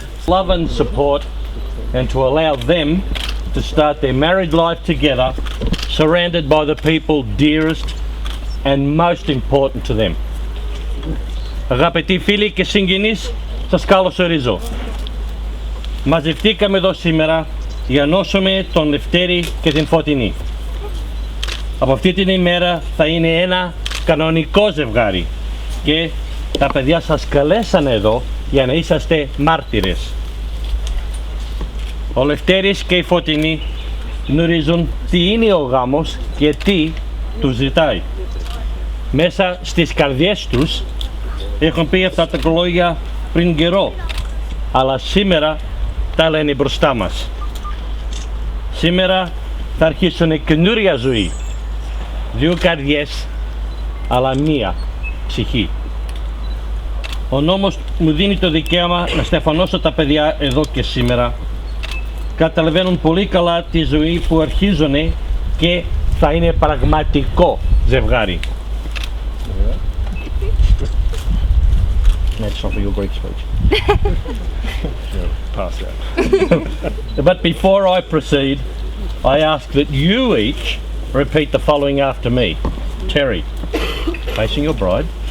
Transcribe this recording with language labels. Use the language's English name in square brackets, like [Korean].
[English] love and support, and to allow them to start their married life together, surrounded by the people dearest and most important to them. [Greek] Αγαπητοί φίλοι και συγγενείς, σας καλωσορίζω. Μαζευτήκαμε εδώ σήμερα για να νόσουμε τον Λευτέρη και την Φωτεινή. Από αυτή την ημέρα θα είναι ένα κανονικό ζευγάρι και τα παιδιά σας καλέσανε εδώ για να είσαστε μάρτυρες. Ο Λευτέρης και η Φωτεινή γνωρίζουν τι είναι ο γάμος και τι τους ζητάει. Μέσα στις καρδιές τους έχουν πει αυτά τα λόγια πριν καιρό, αλλά σήμερα τα λένε μπροστά μας. Σήμερα θα αρχίσουν καινούρια ζωή. Δύο καρδιές, αλλά μία ψυχή. Ο νόμος μου δίνει το δικαίωμα να στεφανώσω τα παιδιά εδώ και σήμερα. Καταλαβαίνουν πολύ καλά τη ζωή που αρχίζουν και θα είναι πραγματικό ζευγάρι. [English] That's not for your Greek speech. Pass that. But before I proceed, I ask that you each repeat the following after me. Terry, facing your bride.